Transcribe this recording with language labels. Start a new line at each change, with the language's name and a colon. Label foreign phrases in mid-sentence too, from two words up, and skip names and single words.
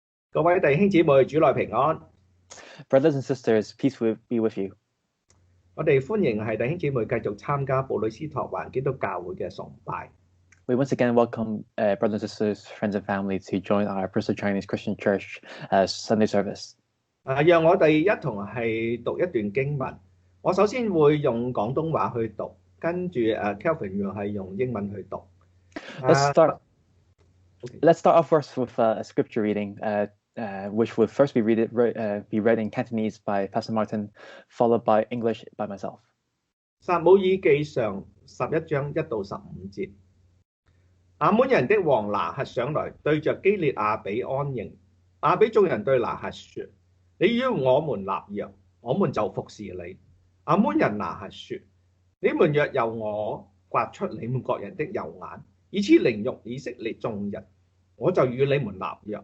Cantonese: 各位弟兄姊妹，主內平安。
English: Brothers and sisters, peace be with you.
Cantonese: 我哋歡迎係弟兄姊妹繼續參加布里斯托環基督教會嘅崇拜。
English: We once again welcome brothers and sisters, friends and family to join our Bristol Chinese Christian Church Sunday service.
Cantonese: 讓我哋一同係讀一段經文。我首先會用廣東話去讀，跟住Kelvin 又係用英文去讀。
English: Let's start off first with a scripture reading, which will first be read in Cantonese by Pastor Martin, followed by English by myself.
Cantonese: 撒母耳記上11章1到15節。亞捫人的王拿轄上來，對着基列亞比安營。亞比眾人對拿轄說：你與我們立約，我們就服侍你。亞捫人拿轄說：你們若由我刮出你們各人的右眼，以此凌辱以色列眾人，我就與你們立約。